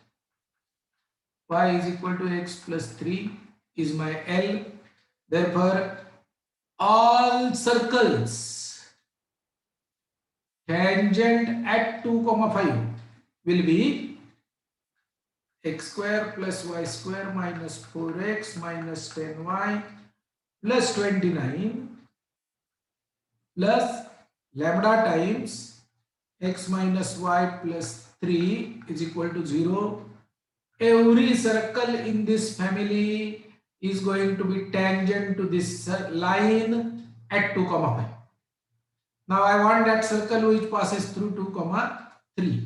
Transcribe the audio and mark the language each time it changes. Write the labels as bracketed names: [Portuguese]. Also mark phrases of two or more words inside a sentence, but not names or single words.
[English] Y is equal to x plus 3 is my L. Therefore, all circles tangent at 2 comma 5 will be x square plus y square minus 4x minus 10y plus 29 plus lambda times x minus y plus 3 is equal to 0. Every circle in this family is going to be tangent to this line at 2 comma 5. Now I want that circle which passes through 2 comma 3.